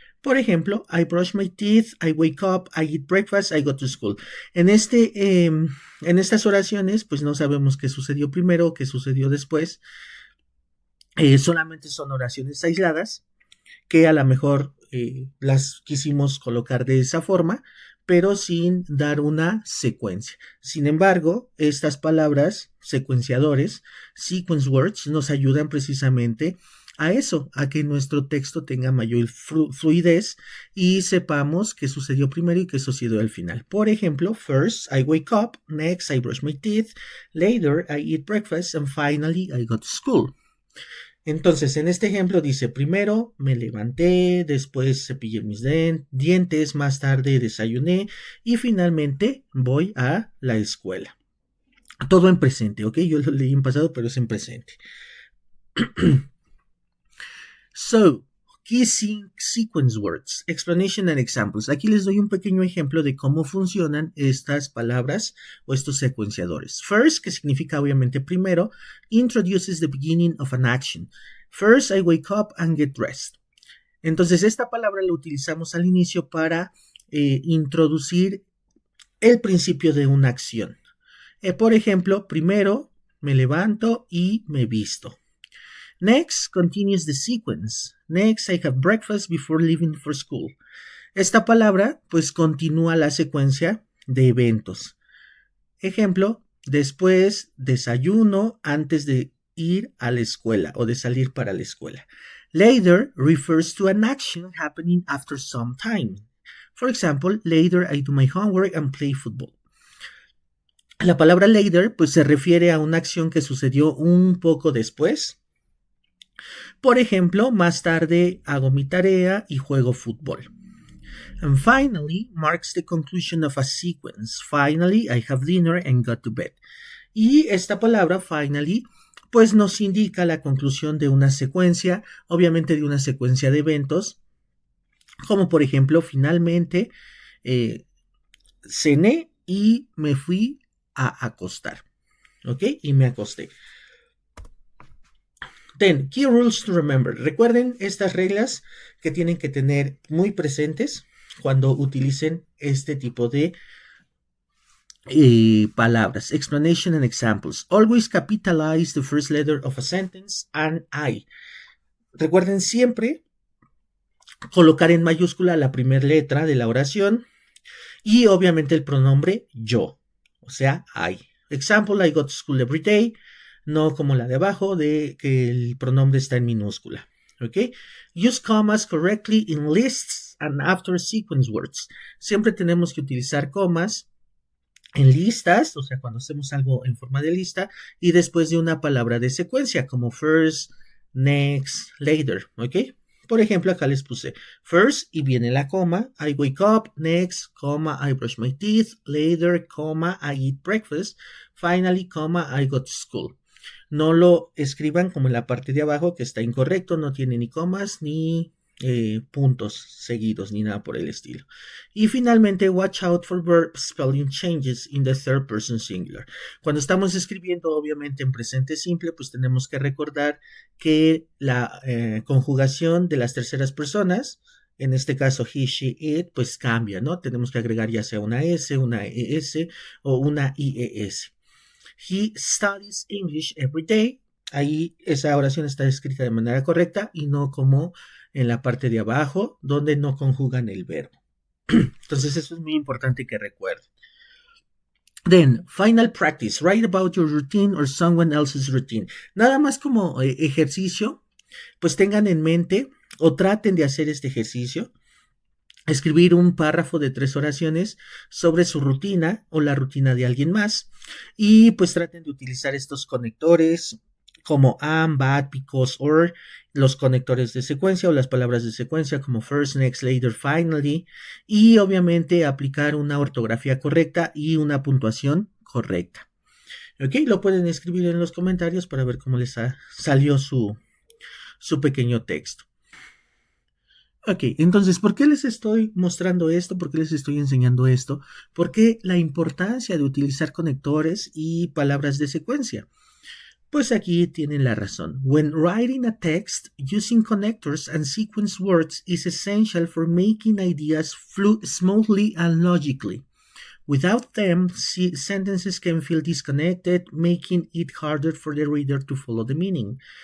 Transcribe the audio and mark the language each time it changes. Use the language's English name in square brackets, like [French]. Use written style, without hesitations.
[Spanish] Por ejemplo, [English] I brush my teeth, I wake up, I eat breakfast, I go to school. [Spanish] En estas oraciones pues no sabemos qué sucedió primero o qué sucedió después. Solamente son oraciones aisladas que a lo mejor las quisimos colocar de esa forma, pero sin dar una secuencia. Sin embargo, estas palabras secuenciadores, [English] sequence words, [Spanish] nos ayudan precisamente a eso, a que nuestro texto tenga mayor fluidez y sepamos qué sucedió primero y qué sucedió al final. Por ejemplo, [English] first, I wake up, next, I brush my teeth, later, I eat breakfast, and finally, I go to school. [Spanish] Entonces, en este ejemplo dice, primero me levanté, después cepillé mis dientes, más tarde desayuné y finalmente voy a la escuela. Todo en presente, ¿ok? Yo lo leí en pasado, pero es en presente. [English] So, key sequence words, explanation and examples. [Spanish] Aquí les doy un pequeño ejemplo de cómo funcionan estas palabras o estos secuenciadores. [English] First, [Spanish] que significa obviamente primero, [English] introduces the beginning of an action. First, I wake up and get dressed. [Spanish] Entonces, esta palabra la utilizamos al inicio para introducir el principio de una acción. Por ejemplo, primero me levanto y me visto. [English] Next continues the sequence. Next, I have breakfast before leaving for school. [Spanish] Esta palabra, pues, continúa la secuencia de eventos. Ejemplo, después desayuno antes de ir a la escuela o de salir para la escuela. [English] Later refers to an action happening after some time. For example, later I do my homework and play football. [Spanish] La palabra later, pues, se refiere a una acción que sucedió un poco después. Por ejemplo, más tarde hago mi tarea y juego fútbol. [English] And finally marks the conclusion of a sequence. Finally, I have dinner and go to bed. [Spanish] Y esta palabra, finally, pues nos indica la conclusión de una secuencia, obviamente de una secuencia de eventos, como por ejemplo, finalmente cené y me fui a acostar. ¿Ok? Y me acosté. [English] Then, key rules to remember. [Spanish] Recuerden estas reglas que tienen que tener muy presentes cuando utilicen este tipo de palabras. [English] Explanation and examples. Always capitalize the first letter of a sentence and I. [Spanish] Recuerden siempre colocar en mayúscula la primera letra de la oración y obviamente el pronombre yo, o sea, I. [English] Example, I go to school every day. [Spanish] No como la de abajo, de que el pronombre está en minúscula. ¿Ok? [English] Use commas correctly in lists and after sequence words. [Spanish] Siempre tenemos que utilizar comas en listas, o sea, cuando hacemos algo en forma de lista, y después de una palabra de secuencia, como [English] first, next, later. [Spanish] ¿Ok? Por ejemplo, acá les puse first y viene la coma. [English] I wake up, next, comma, I brush my teeth, later, comma, I eat breakfast, finally, comma, I go to school. [Spanish] No lo escriban como en la parte de abajo, que está incorrecto, no tiene ni comas ni puntos seguidos ni nada por el estilo. Y finalmente, [English] watch out for verb spelling changes in the third person singular. [Spanish] Cuando estamos escribiendo, obviamente en presente simple, pues tenemos que recordar que la conjugación de las terceras personas, en este caso [English] he, she, it, [Spanish] pues cambia, ¿no? Tenemos que agregar ya sea una S, una ES o una IES. [English] He studies English every day. [Spanish] Ahí esa oración está escrita de manera correcta y no como en la parte de abajo, donde no conjugan el verbo. Entonces eso es muy importante que recuerden. [English] Then, final practice. Write about your routine or someone else's routine. [Spanish] Nada más como ejercicio, pues tengan en mente o traten de hacer este ejercicio. Escribir un párrafo de 3 oraciones sobre su rutina o la rutina de alguien más. Y pues traten de utilizar estos conectores como [English] am, but, because, or, [Spanish] los conectores de secuencia o las palabras de secuencia como [English] first, next, later, finally, [Spanish] y obviamente aplicar una ortografía correcta y una puntuación correcta. Ok, lo pueden escribir en los comentarios para ver cómo les salió su pequeño texto. Ok, entonces, ¿por qué les estoy mostrando esto? ¿Por qué les estoy enseñando esto? Porque la importancia de utilizar conectores y palabras de secuencia. Pues aquí tienen la razón. [English] When writing a text, using connectors and sequence words is essential for making ideas flow smoothly and logically. Without them, sentences can feel disconnected, making it harder for the reader to follow the meaning.